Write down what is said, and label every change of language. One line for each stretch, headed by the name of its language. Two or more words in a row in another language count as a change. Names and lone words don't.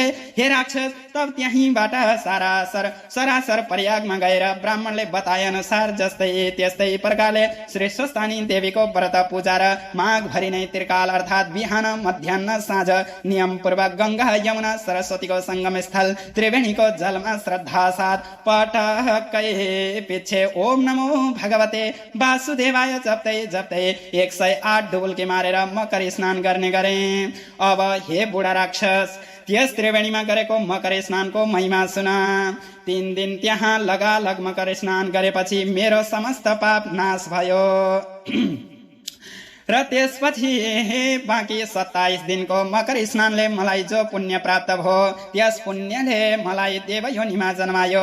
Nepali: हे राक्षस तब त्यहीँबाट सरासर प्रयागमा गएर ब्राह्मणले बताए अनुसार जस्तै त्यस्तै प्रकारले श्री स्वस्थानी देवीको व्रत पूजा र माघभरि नै त्रिकाल अर्थात् बिहान मध्याह्न साँझ नियमपूर्वक गंगा यमुना सरस्वतीको संगम स्थल त्रिवेणीको जलमा श्रद्धा साथ पटकै पिछे
Sanskrit: ओम नमो भगवते वासुदेवाय
Nepali: जप्दै 108 डुबुल्की मारेर मकर स्नान गर्ने गरे। अब हे बुढा राक्षस त्यस त्रिवेणीमा गरेको मकर स्नानको महिमा सुन। 3 दिन त्यहाँ लगालग मकर स्नान गरेपछि मेरो समस्त पाप नाश भयो र त्यसपछि बाँकी 27 दिनको मकर स्नानले मलाई जो पुण्य प्राप्त भयो त्यस पुण्यले मलाई देवयोनिमा जन्मायो।